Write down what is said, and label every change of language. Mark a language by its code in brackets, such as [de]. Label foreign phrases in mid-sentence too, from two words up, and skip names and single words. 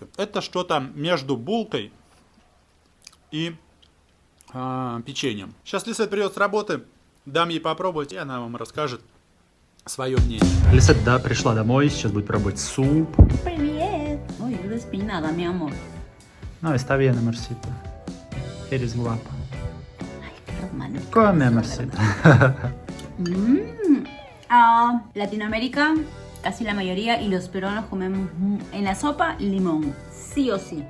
[ru] Это что-то между булкой и печеньем. Сейчас Лисет придет с работы, дам ей попробовать, и она вам расскажет свое мнение. Лисет, да, пришла домой, сейчас будет пробовать суп. Привет! Ой, [es] despeinada, mi amor. No, está bien, amorcito. Eres guapa. Qué romántico. Come, la amorcito. verdad. Latinoamérica, casi la mayoría, y los peruanos comemos en la sopa limón, sí o sí.